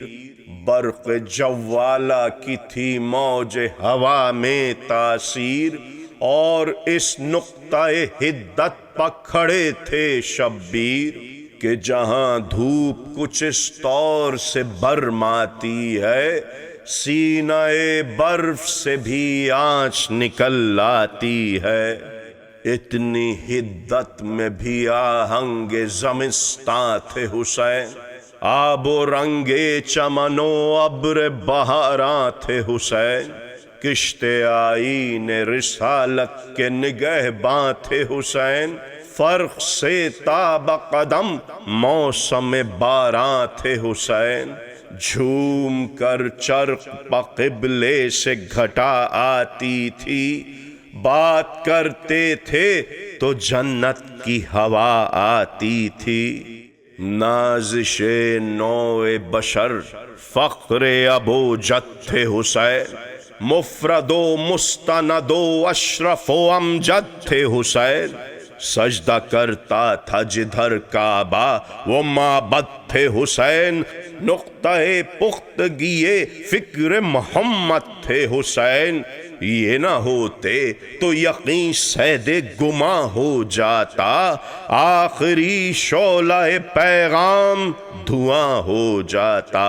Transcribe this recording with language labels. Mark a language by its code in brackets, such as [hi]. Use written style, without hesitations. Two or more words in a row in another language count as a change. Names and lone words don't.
[ur] برق جوالہ کی تھی موج ہوا میں تاثیر، اور اس نقطہ حدت پر کھڑے تھے شبیر، کہ جہاں دھوپ کچھ اس طور سے برماتی ہے، سینہ برف سے بھی آنچ نکل آتی ہے۔ اتنی حدت میں بھی آہنگ زمستاں تھے حسین، آب و رنگ چمن و ابر بہاراں تھے حسین۔ کشتے آئین رسالت کے نگہباں تھے حسین، فرق سے تاب قدم موسم باراں تھے حسین۔ جھوم کر چرخ پہ قبلے سے گھٹا آتی تھی، بات کرتے تھے تو جنت کی ہوا آتی تھی۔ نازش نوع بشر فخر ابو جد تھے حسین، مفرد و مستند و اشرف و امجد تھے حسین۔ سجدہ کرتا تھا جدھر کعبہ وہ معبد تھے حسین، نقطہ پختگی فکر محمد تھے حسین۔ یہ نہ ہوتے تو یقین سید گماں ہو جاتا، آخری شعلہ پیغام دھواں ہو جاتا۔